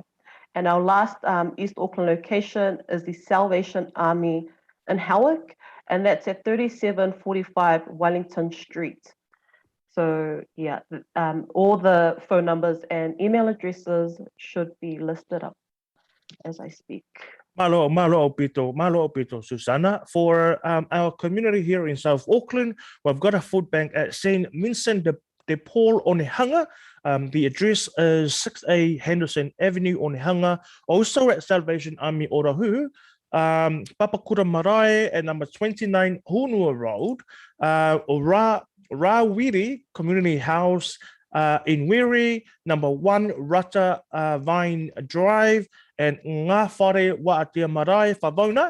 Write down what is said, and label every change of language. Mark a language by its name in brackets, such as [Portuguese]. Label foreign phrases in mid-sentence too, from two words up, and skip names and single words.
[English] And our last East Auckland location is the Salvation Army in Howick, and that's at 3745 Wellington Street. So yeah, all the phone numbers and email addresses should be listed up as I speak. [Tongan] Malo pito, Susana. [English] For our community here in South Auckland, we've got a food bank at St. Vincent de Paul Onehunga. The address is 6A Henderson Avenue, Onehunga. Also at Salvation Army Otahu, Papakura Marae at number 29 Honua Road, Rawiri Community House in Wiri, number 1 Rata Vine Drive, and Ngā Whare Wātea Marae, Whavona.